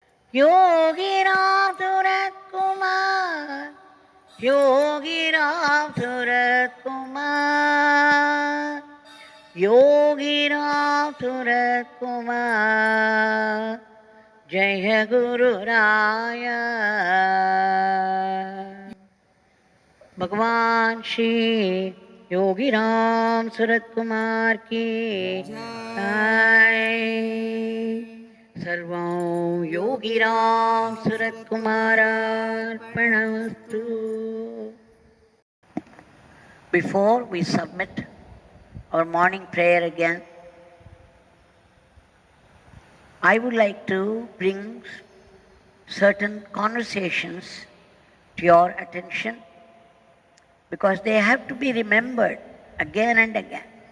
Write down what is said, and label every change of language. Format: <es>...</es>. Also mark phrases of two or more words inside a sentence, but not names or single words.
<sa>Yogiram Surat Kumar, Yogiram Surat Kumar, Yogiram Surat Kumar, जय गुरु राय.</sa> <hi>भगवान श्री योगीराम सूरत कुमार की जय।</hi> <sa>सर्वं योगीराम सूरत कुमारार्पणमस्तु।</sa> <en>Before we submit our morning prayer again, I would like to bring certain conversations to your attention, because they have to be remembered again and again.</en>